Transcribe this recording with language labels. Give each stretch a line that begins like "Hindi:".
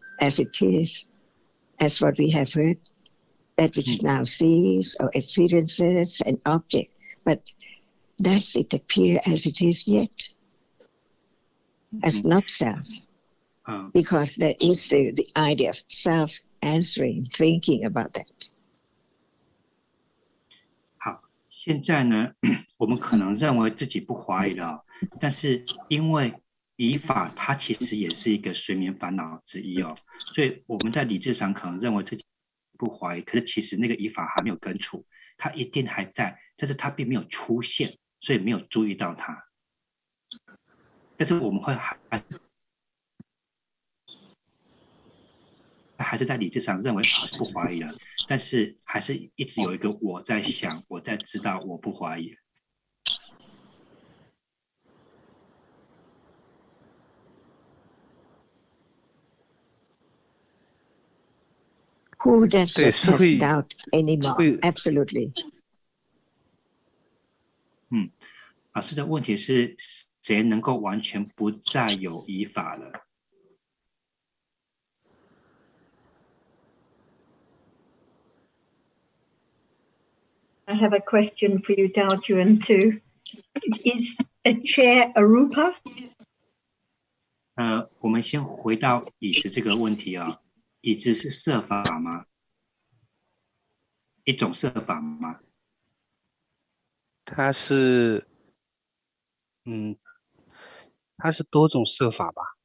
English: as it is, as what we have heard, that which now sees or experiences an object, but does it appear as it is yet, as not self? Because there is the idea of self answering, thinking about that.
Chinese: 好，现在呢，我们可能认为自己不怀疑了，但是因为疑法它其实也是一个睡眠烦恼之一哦，所以我们在理智上可能认为自己不怀疑，可是其实那个疑法还没有根除，它一定还在，但是它并没有出现，所以没有注意到它。但是我们会还是在理智上认为是不怀疑了，但是还是一直有一个我在想，我在知道，我不怀疑。
English: Who does not have doubt anymore? Absolutely.
Chinese: 老师的问题是谁能够完全不再有疑法了？
English: I have a question for you, Daojuan, too. Is a chair a rupa?
Chinese: 我们先回到椅子这个问题啊，椅子是色法吗？一种色法吗？它是，它是多种色法吧